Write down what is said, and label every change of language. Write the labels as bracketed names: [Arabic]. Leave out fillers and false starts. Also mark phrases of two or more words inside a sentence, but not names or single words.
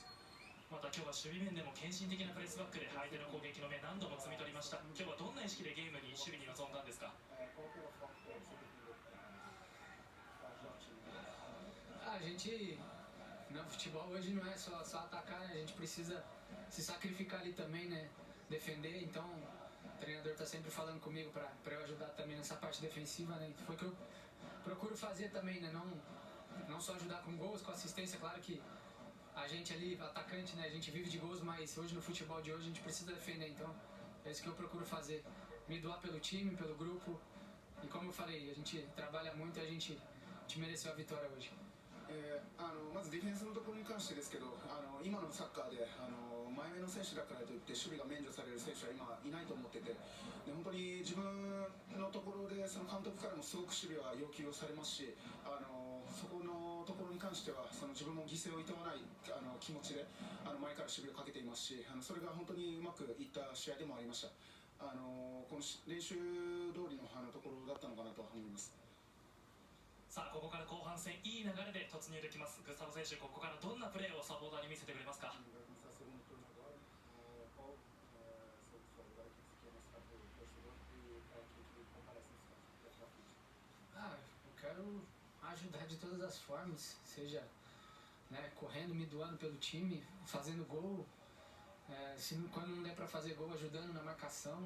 [Japanese] また今日は守備面でも献身的なプレスバックで相手の攻撃の目何度も摘み取りました。今日はどんな意識でゲームに守備に臨んだんですか？ [Portuguese] A gente, no futebol hoje não é só atacar, né? A gente precisa se sacrificar ali também, né? Defender, então o treinador está sempre falando comigo para eu ajudar também nessa parte defensiva, né? Foi o que eu procuro fazer também, né? Não só ajudar com gols, com assistência, claro que a gente ali, atacante, né? A gente vive de gols, mas hoje no futebol de hoje a gente precisa defender, então é isso que eu procuro fazer, me doar pelo time, pelo grupo e como eu falei, a gente trabalha muito e a gente mereceu a vitória hoje. [Japanese] まずディフェンスのところに関してですけど、今のサッカーで前目の選手だからといって守備が免除される選手は今いないと思ってて、で本当に自分のところでその監督からもすごく守備は要求をされますし、そこのところに関しては自分も犠牲をいとわない気持ちで前から守備をかけていますし、それが本当にうまくいった試合でもありました。この練習通りのところだったのかなと思います。さあここから後半戦いい流れで突入できます。グスタボ選手、ここからどんなプレーをサポーターに見せてくれますか？ [Portuguese] Eu quero ajudar de todas as formas, seja, né, correndo, me doando pelo time, fazendo gol, quando não der para fazer gol, ajudando na marcação.